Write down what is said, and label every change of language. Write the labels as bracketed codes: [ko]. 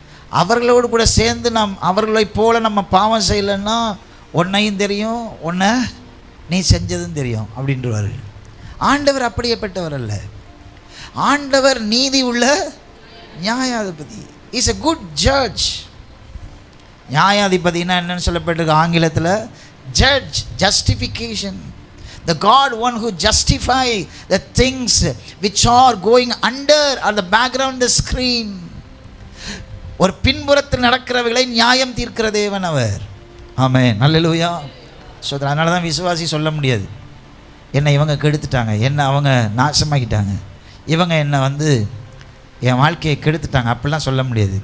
[ta] அவர்களோடு கூட சேர்ந்து நாம் அவர்களை போல நம்ம பாவம் செய்யலைன்னா உன்னையும் தெரியும், உன்னை நீ செஞ்சதும் தெரியும் அப்படின்றவார்கள். ஆண்டவர் அப்படியேப்பட்டவர் அல்ல. ஆண்டவர் நீதி உள்ள நியாயாதிபதி. [en] Is a good judge. [ta] நியாயாதிபதினா என்னன்னு சொல்லப்பட்டிருக்கு ஆங்கிலத்தில், judge, justification. [en] The God one who justify the things which are going under or the background the screen. [ta] ஒரு பின்புறத்தில் நடக்கிறவைகளை நியாயம் தீர்க்கிற தேவன் அவர். ஆமென். அல்லேலூயா. ஸோ அதனால தான் விசுவாசி சொல்ல முடியாது, என்னை இவங்க கெடுத்துட்டாங்க, என்னை அவங்க நாசமாக்கிட்டாங்க, இவங்க என்னை என் வாழ்க்கையை கெடுத்துட்டாங்க, அப்படிலாம் சொல்ல முடியாது.